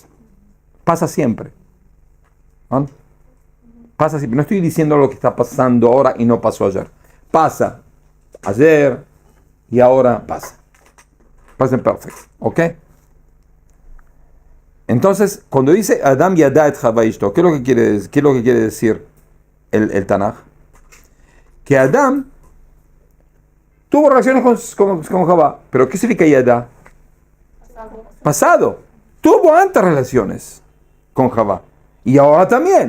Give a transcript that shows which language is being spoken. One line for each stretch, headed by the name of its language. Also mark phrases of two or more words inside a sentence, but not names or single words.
Spanish: Pasa siempre. ¿No? Pasa siempre. No estoy diciendo lo que está pasando ahora y no pasó ayer. Pasa ayer y ahora pasa.
English: Present perfect.
Spanish: ¿Ok? Entonces, cuando dice
Hebrew: אדם ידע את חוה אשתו,
Spanish: ¿qué es lo que quiere decir el Tanaj? Que Adam tuvo relaciones con Jabá. ¿Pero qué significa yada? Pasado. Tuvo antes relaciones con Jabá. Y ahora también.